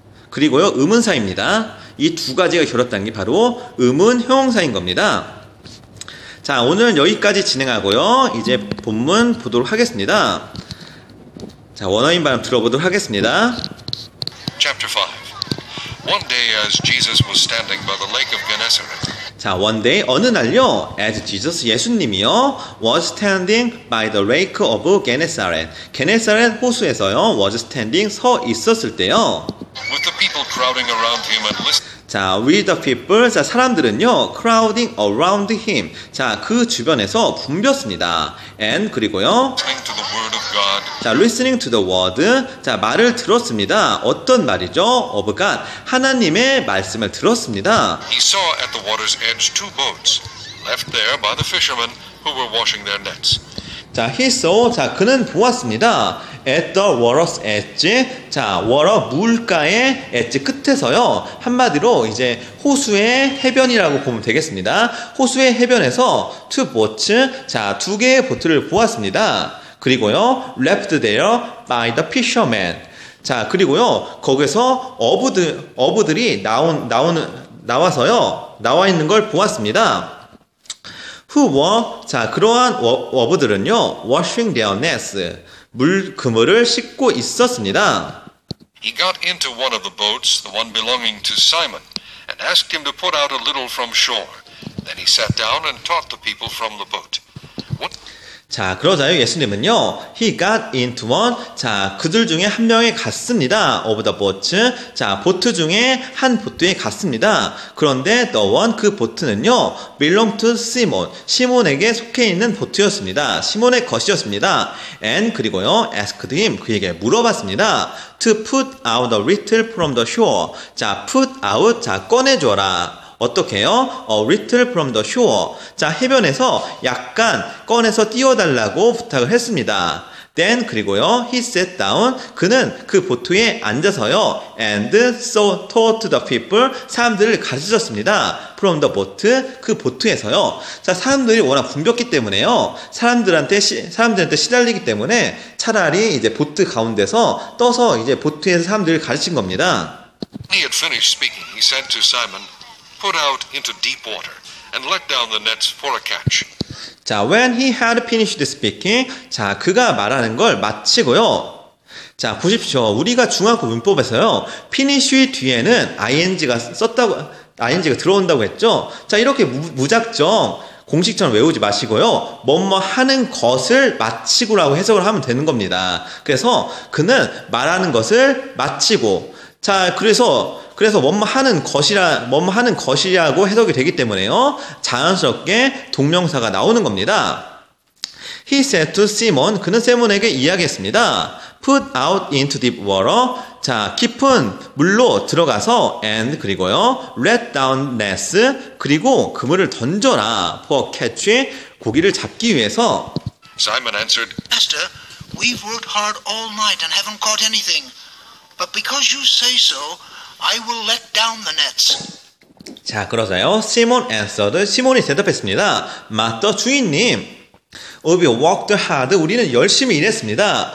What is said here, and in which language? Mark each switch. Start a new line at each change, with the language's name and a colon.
Korean: 그리고요, 의문사입니다. 이 두 가지가 결합된 게 바로 의문 형용사인 겁니다. 자, 오늘은 여기까지 진행하고요, 이제 본문 보도록 하겠습니다. 자, 원어민 발음 들어보도록 하겠습니다.
English: Chapter 5. One day as Jesus was standing by the lake of Gennesaret. 자, one day,
Korean: 어느 날요,
English: as Jesus,
Korean: 예수님이요,
English: was standing by the lake of Gennesaret.
Korean: 게네사렛 호수에서요,
English: was standing,
Korean: 서 있었을 때요.
English: With the people crowding around him and listening. 자, with the people, 자,
Korean: 사람들은요,
English: crowding around him.
Korean: 자, 그 주변에서 붐볐습니다. And, 그리고요,
English: To the word of God. 자, listening to the word. 자,
Korean: 말을 들었습니다. 어떤 말이죠?
English: of God.
Korean: 하나님의 말씀을 들었습니다.
English: He saw at the water's edge two boats, left there by the fishermen who were washing their nets. 자, he saw. 자,
Korean: 그는 보았습니다.
English: at the water's edge.
Korean: 자, water, 물가의 edge 끝에서요. 한마디로 이제 호수의 해변이라고 보면 되겠습니다. 호수의 해변에서
English: two boats.
Korean: 자, 두 개의 보트를 보았습니다. 그리고요,
English: left there by the fishermen.
Korean: 자, 그리고요, 거기서 어부들이 나와서요, 나와 있는 걸 보았습니다.
English: Who were,
Korean: 자, 그러한 어부들은요,
English: washing their nets,
Korean: 그물을 씻고 있었습니다.
English: He got into one of the boats, the one belonging to Simon, and asked him to put out a little from shore. Then he sat down and taught the people from the boat.
Korean: 자, 그러자요, 예수님은요,
English: he got into one,
Korean: 자, 그들 중에 한 명에 갔습니다.
English: of the boats,
Korean: 자, 보트 중에 한 보트에 갔습니다. 그런데
English: the one,
Korean: 그 보트는요,
English: belong to Simon,
Korean: 시몬에게 속해 있는 보트였습니다. 시몬의 것이었습니다. and, 그리고요,
English: asked him,
Korean: 그에게 물어봤습니다.
English: to put out a little from the shore, 자, put out, 자,
Korean: 꺼내줘라. 어떻게 해요?
English: little from the shore.
Korean: 자, 해변에서 약간 꺼내서 띄워달라고 부탁을 했습니다.
English: Then, 그리고요, he sat down.
Korean: 그는 그 보트에 앉아서요,
English: and so taught the people.
Korean: 사람들을 가르쳤습니다.
English: From the boat.
Korean: 그 보트에서요. 자, 사람들이 워낙 붐볐기 때문에요. 사람들한테 시달리기 때문에 차라리 이제 보트 가운데서 떠서 이제 보트에서 사람들을 가르친 겁니다.
English: When he had finished speaking, he said to Simon, "Put out into deep water and let down the nets for a catch." 자, when he had finished speaking.
Korean: 자, 그가 말하는 걸 마치고요. 자, 보십시오. 우리가 중학교 문법에서요, finish 뒤에는 ing가 들어온다고 했죠. 자, 이렇게 무작정 공식처럼 외우지 마시고요. 뭐뭐 하는 것을 마치고라고 해석을 하면 되는 겁니다. 그래서 그는 말하는 것을 마치고, 자, 그래서 뭐뭐 하는 것이라고 해석이 되기 때문에요. 자연스럽게 동명사가 나오는 겁니다.
English: He said to Simon,
Korean: 그는 세몬에게 이야기했습니다.
English: Put out into deep water.
Korean: 자, 깊은 물로 들어가서 and, 그리고요,
English: let down nets.
Korean: 그리고 그물을 던져라.
English: for catch,
Korean: 고기를 잡기 위해서.
English: Simon answered, Master, we've worked hard all night and haven't caught anything. But because you say so, I will let down the nets. 자,
Korean: 그러자요,
English: Simon answered.
Korean: 시몬이 대답했습니다. 마ster, 주인님.
English: We worked hard.
Korean: 우리는 열심히 일했습니다.